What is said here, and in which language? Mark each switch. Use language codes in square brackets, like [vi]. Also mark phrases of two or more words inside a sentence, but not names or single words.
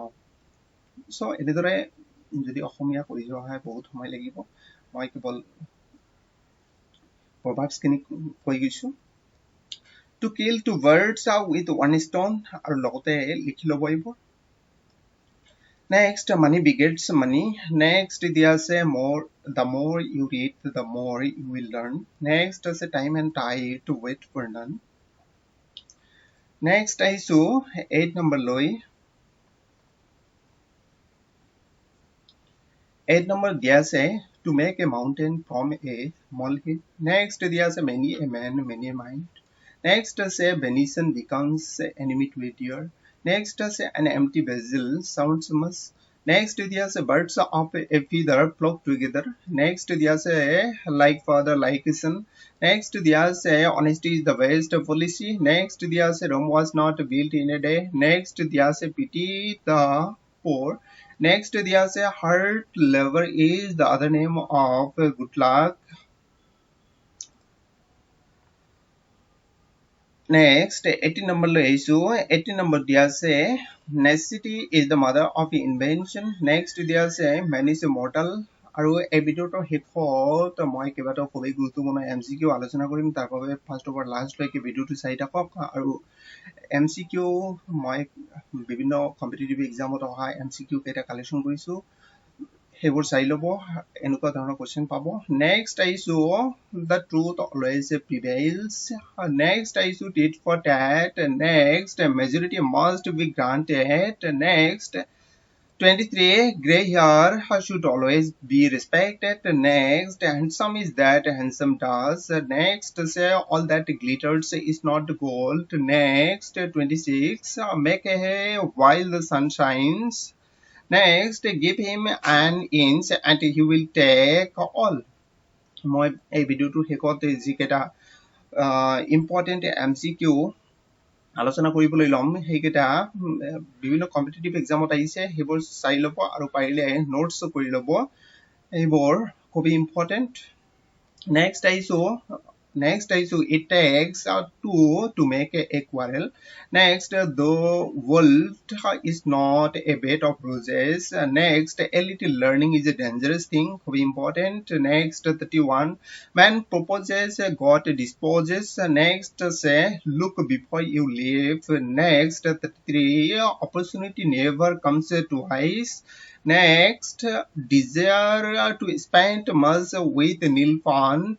[as] চ' এনেদৰে যদি অসমীয়া কৰি যোৱা হয় বহুত সময় লাগিব। মই কেৱল প্ৰভাৱছখিনি কৈ গৈছোঁ। [en] to kill two birds with one stone, [as] আৰু লগতে লিখি ল'ব এইবোৰ। [en] next money begets money. নেক্সট [as] দিয়া আছে [en] the more you read the more you will learn. নেক্সট আছে time and tide to wait for none. [as] নেক্সট আহিছোঁ 8 নম্বৰ লৈ। 8 নম্বৰ দিয়া আছে [en] to make a mountain from a molehill. নেক্সট [as] দিয়া আছে [en] many a man many a mind. নেক্সট আছে venison becomes enemy to a deer. নেক্সট আছে an empty vessel sounds much. নেক্সট [as] দিয়া আছে [en] birds of a feather flock together. নেক্সট [as] দিয়া আছে [en] like father like son. নেক্সট [as] দিয়া আছে [en] honesty is the best policy. নেক্সট [as] দিয়া আছে [en] Rome was not built in a day. নেক্সট [as] দিয়া আছে [en] pity the poor. নেক্সট [as] দিয়া আছে [en] hard labor is the other name of good luck. [as] নেক্সট 18 নম্বৰ লৈ আহিছোঁ। 18 নম্বৰ দিয়া আছে [en] necessity is the mother of invention. নেক্সট [as] দিয়া আছে [en] man is immortal. [as] আৰু এই ভিডিঅ'টোৰ শেষত মই কেইবাটাও খুবেই গুৰুত্বপূৰ্ণ MCQ আলোচনা কৰিম। তাৰ বাবে ফাৰ্ষ্টৰ পৰা লাষ্টলৈকে ভিডিঅ'টো চাই থাকক। আৰু MCQ মই বিভিন্ন [en] competitive exam [as] অহা MCQ কেইটা কালেকশ্যন কৰিছোঁ, সেইবোৰ চাই ল'ব। এনেকুৱা ধৰণৰ [en] কুৱেশ্যন পাব। নেক্সট আহিছোঁ the truth always prevails. নেক্সট আহিছোঁ tit for tat. নেক্সট majority must be granted. নেক্সট 23 gray hair should always be respected. Next, handsome is that handsome does. Next, say all that glitters is not gold. Next, 26 make hay while the sun shines. Next, give him an inch and he will take all. [as] মই এই ভিডিঅ'টোৰ শেষত যিকেইটা [en] important MCQ [as] আলোচনা কৰিবলৈ ল'ম সেইকেইটা বিভিন্ন [en] competitive exam [as] আহিছে, সেইবোৰ চাই ল'ব আৰু পাৰিলে নোটছ কৰি ল'ব। এইবোৰ খুবেই [en] ইম্পৰ্টেণ্ট। নেক্সট আহিছোঁ it takes two to make a quarrel. Next, the world is not a bed of roses. Next, a little learning is a dangerous thing. খুবেই ইম্পৰ্টেণ্ট। নেক্সট 31 man proposes God disposes. Next, say look before you leave. Next 33 opportunity never comes twice. Next, desire to spend much with nil fund.